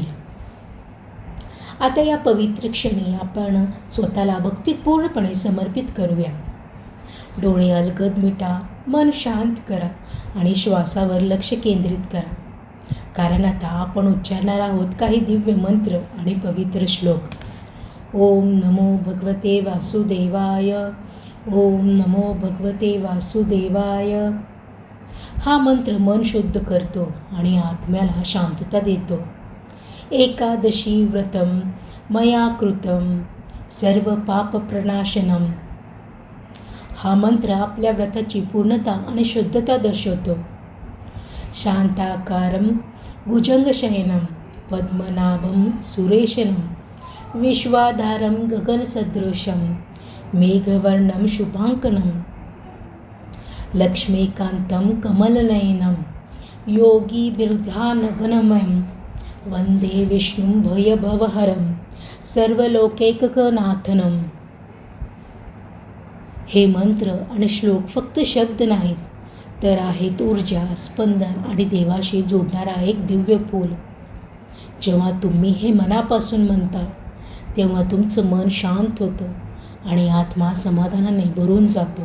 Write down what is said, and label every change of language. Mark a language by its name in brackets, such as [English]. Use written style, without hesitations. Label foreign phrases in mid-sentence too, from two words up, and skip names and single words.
[Marathi] आता या पवित्र क्षणी आपण स्वतःला भक्तीत पूर्णपणे समर्पित करूया. डोळे अलगद मिटा, मन शांत करा आणि श्वासावर लक्ष केंद्रित करा, कारण आता आपण उच्चारणार आहोत काही दिव्य मंत्र आणि पवित्र श्लोक. [Sanskrit] ओम नमो भगवते वासुदेवाय. ओम नमो भगवते वासुदेवाय. [Marathi] हा मंत्र मन शुद्ध करतो आणि आत्म्याला शांतता देतो. [Sanskrit] एकादशी व्रतम मया कृतम सर्व पाप प्रणाशनम. [Marathi] हा मंत्र आपल्या व्रताची पूर्णता आणि शुद्धता दर्शवतो. [Sanskrit] शांताकारं भुजंगशयनं पद्मनाभं सुरेशनं विश्वाधारं गगनसदृशं मेघवर्णं शुभांकनं लक्ष्मीकान्तं कमलनयनं योगीभिर्ध्यानघनमयं वंदे विष्णुं भयभवहरं सर्वलोकैकनाथनं. [Marathi] हे मंत्र आणि श्लोक फक्त शब्द नाहीत, तर आहेत ऊर्जा, स्पंदन आणि देवाशी जोडणारा एक दिव्य पूल. जेव्हा तुम्ही हे मनापासून म्हणता तेव्हा तुमचं मन शांत होतं आणि आत्मा समाधानाने भरून जातो.